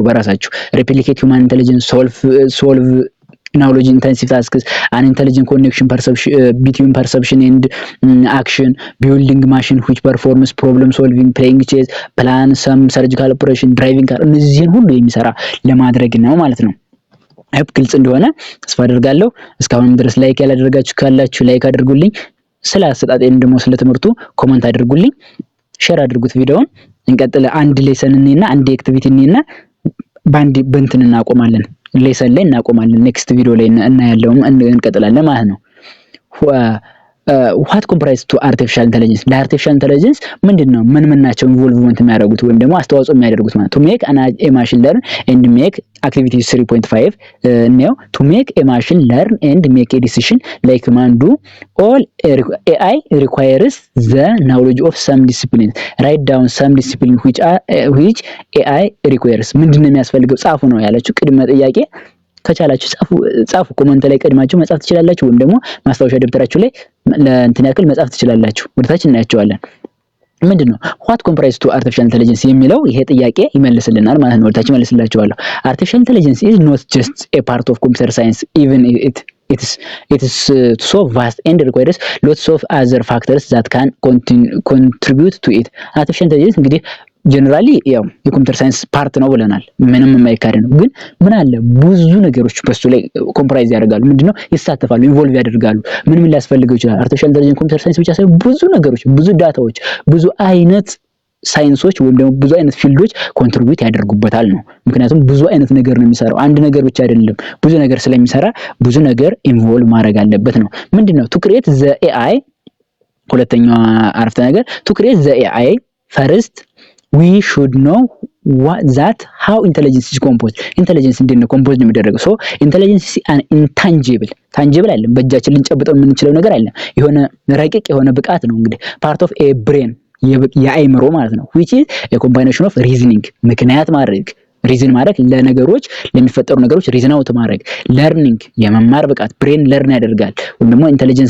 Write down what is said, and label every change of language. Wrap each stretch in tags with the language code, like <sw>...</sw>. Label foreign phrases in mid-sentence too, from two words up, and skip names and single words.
<en>በራሳችሁ replicate human intelligence solve knowledge intensive tasks an intelligent connection between perception and action building machine which performs problem solving playing chess plan some surgical operation driving car</en> <am>እነዚህን ሁሉ የሚሰራ ለማድረግ ነው ማለት ነው። ግልጽ እንደሆነ ተስፋ አደርጋለሁ። እስካሁንም ድረስ ላይክ ያላደረጋችሁ ካላችሁ ላይክ አድርጉልኝ። ስለ አሰጣጤም ደግሞ ስለ ትምህርቱ ኮሜንት አድርጉልኝ። ሼር አድርጉት ቪዲዮውን። እንቀጥል አንድ ሌሰን እና አንድ አክቲቪቲ እና ባንድ በእንትን እናቆማለን። ሌሰን ላይ እናቆማለን።</am> <en>next video</en> <am>ላይ እናያለን እንቀጥላለን ማለት ነው።</am> <en>what comprise to artificial intelligence</en> <am>ለአርቲፊሻል ኢንተለጀንስ ምንድነው ምን ናቸው ኢንቮልቭመንት የሚያደርጉት ወይም ደግሞ አስተዋጽኦ የሚያደርጉት ማለት</am> <en>to make a machine learn and make activity 3.5 ነው to make a machine learn and make a decision like human do all AI requires the knowledge of some discipline write down some discipline which AI requires</en> <am>ምንድነው የሚያስፈልገው ጻፉ ነው ያላችሁ ቅድመ ጥያቄ ከቻላችሁ ጻፉ ኮሜንት ላይ ቀድማችሁ መጻፍ ትችላላችሁ ወይም ደግሞ ማስታወሻ ደብተራችሁ ላይ ለእንትን ያክል መጻፍ ትችላላችሁ። ወደታች እናያቸዋለን። ምንድነው</am> <en>what comprise to artificial intelligence</en> <am>የሚለው ይሄ ጥያቄ ይመልስልናል ማለት ነው። ወደታች መልስላችኋለሁ።</am> <en>artificial intelligence is not just a part of computer science even it it is so vast and requires lots of other factors that can contribute to it artificial intelligence</en> <am>እንግዲህ ጀነራሊ ያው የኮምፒውተር ሳይንስ ፓርት ነው ብለናል ምንም የማይካድ ነው ግን ምን አለ ብዙ ነገሮች በሱ ላይ ኮምፕራይዝ ያደርጋሉ ምንድነው ይሳተፋሉ ኢንቮልቭ ያደርጋሉ ምን ሊያስፈልገው ይችላል</am> <en>artificial intelligence</en> <am>ኮምፒውተር ሳይንስ ብቻ ሳይሆን ብዙ ነገሮች ብዙ ዳታዎች ብዙ አይነት ሳይንሶች ወይም ደግሞ ብዙ አይነት ፊልዶች ኮንትሪቢዩት ያደርጉበታል ነው ምክንያቱም ብዙ አይነት ነገር ነው የሚሰራው አንድ ነገር ብቻ አይደለም ብዙ ነገር ስለሚሰራ ብዙ ነገር ኢንቮልቭ ማድረግ አለበት ነው ምንድነው</am> <en>to create the AI</en> <am>ሁለተኛው አረፍተ ነገር</am> <en>to create the AI first we should know how intelligence is composed</en> <am>intelligence እንዴት ነው ኮምፖዝድ የሚደረገው</am> <en>so intelligence is an intangible</en> <am>tangible አይደለም በእጃችን ልንጨብጠው የምንችለው ነገር አይደለም የሆነ ረቂቅ የሆነ ብቃት ነው እንግዲህ</am> <en>part of a brain</en> <am>የአይምሮ ማለት ነው</am> <en>which is a combination of reasoning</en> <am>ምክንያት ማድረግ ሪዝን ማድረግ ለነገሮች ለሚፈጠሩ ነገሮች</am> <en>reason out</en> <am>ማድረግ ለርኒንግ የመማር ብቃት</am> <en>brain learn</en> <am>ያደርጋል ወይም ደግሞ ኢንተለጀንስ</am>